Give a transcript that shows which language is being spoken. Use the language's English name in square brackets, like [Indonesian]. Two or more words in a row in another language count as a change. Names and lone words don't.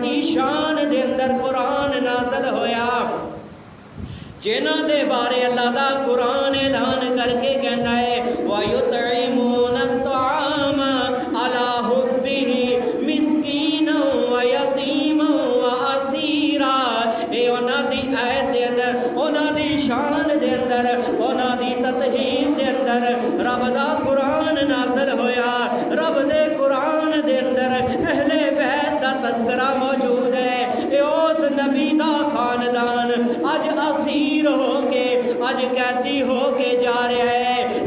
[Punjabi] شان دے اندر قرآن نازل ہویا، جنہاں دے بارے اللہ دا قرآن اعلان کر کے کہندا ہے [Arabic] ويطعمون الطعام على حبه مسكينا ويتيما وأسيرا. [Punjabi] اے اوہناں دی آیت دے اندر، اوہناں دی شان دے اندر، اوہناں دی تطہیر دے اندر رب دا قرآن نازل ہویا. رب دے قرآن دے اندر اہل بیت دا تذکرہ موجود ہے. اے اس نبی دا خاندان اج اسیر ہو کے، اج قیدی ہو کے جا رہیا ہے.